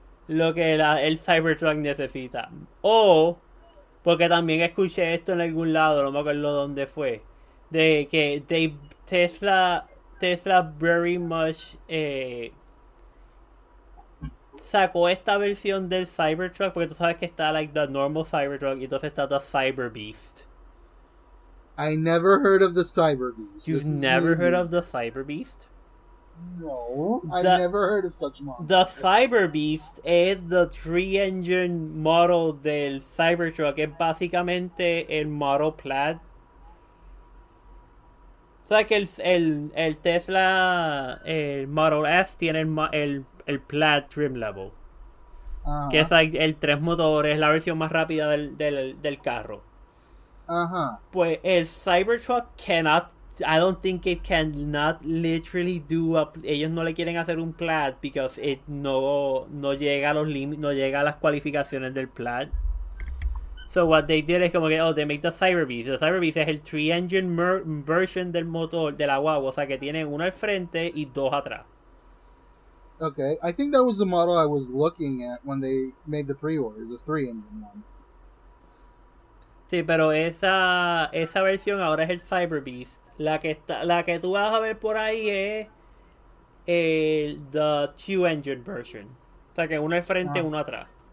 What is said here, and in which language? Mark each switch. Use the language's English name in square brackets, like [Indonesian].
[Spanish] lo que el Cybertruck necesita. O, porque también escuché esto en algún lado, no me acuerdo dónde fue, de que Tesla [English] very much [Spanish] sacó esta versión del Cybertruck, porque tú sabes que está [English] like the normal Cybertruck [Spanish] y entonces está the Cyber Beast. [English] I never heard of the Cyber Beast. You've never heard of the Cyber Beast? No, I've never heard of such monster. The Cyber Beast es the 3-engine model del Cybertruck. [Spanish] Es básicamente el model Plaid. O sea que el Tesla, el Model S tiene el Plaid trim level. Que es like, el 3 motores, la versión más rápida del carro. Pues el Cybertruck [English] I don't think it cannot literally [Spanish] ellos no le quieren hacer un Plaid [English] because it [Spanish] no llega a los límites, no llega a las cualificaciones del Plaid. [English] So what they did [Spanish] es como que [English] they make the Cyber Beast. [Spanish] The Cyber Beast es el 3-engine version del motor de la guagua, o sea que tiene uno al frente y 2 atrás. [English] Okay, I think that was the model I was looking at when they made the pre-order, the 3-engine one. [Spanish] Sí, pero esa versión ahora es el Cyber Beast. La que tú vas a ver por ahí es [English] the 2-engine version. [Spanish] O sea que uno al frente, uno atrás.